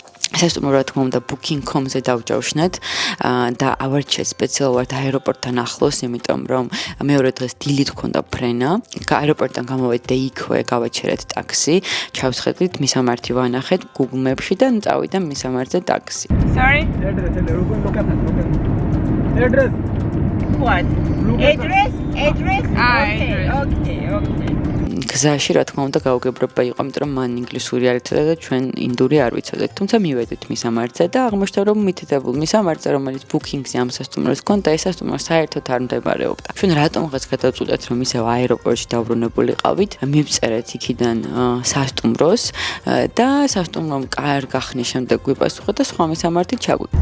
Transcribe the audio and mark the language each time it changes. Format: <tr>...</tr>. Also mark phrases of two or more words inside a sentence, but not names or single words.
<ka>სასტუმრო რა თქმა უნდა booking.com-ზე დავჯავშნათ და ავარჩიეთ სპეციალურად აეროპორტთან ახლოს, იმიტომ რომ მეორე დღეს დილით ქონდა ფრენა. აეროპორტიდან გამოვედით და იქვე გავაჩერეთ ტაქსი, ჩავსხედით, მისამართი ვანახეთ Google Maps-ში და წავიდა მისამართზე ტაქსი.</ka> <en>Sorry? Address. What? Address? Address? Okay.</en> <ka>გზაში რა თქმა უნდა გაუგებრობა იყო, იმიტომ რომ მან ინგლისური არ იცოდა და ჩვენ ინდური არ ვიცოდეთ. თუმცა მივედით მისამართზე და აღმოჩნდა რომ მითითებულ მისამართზე, რომელიც booking-ზე ამ სასტუმროს ჰქონდა, ეს სასტუმრო საერთოდ არ მდებარეობდა. ჩვენ რატომღაც გადავწყვიტეთ, რომ ისევ აეროპორტში დავრუნებულიყავით, მივწერეთ იქიდან სასტუმროს და სასტუმრომ კარგ ხნის შემდეგ გვიპასუხა და სხვა მისამართით ჩაგვიდა.</ka>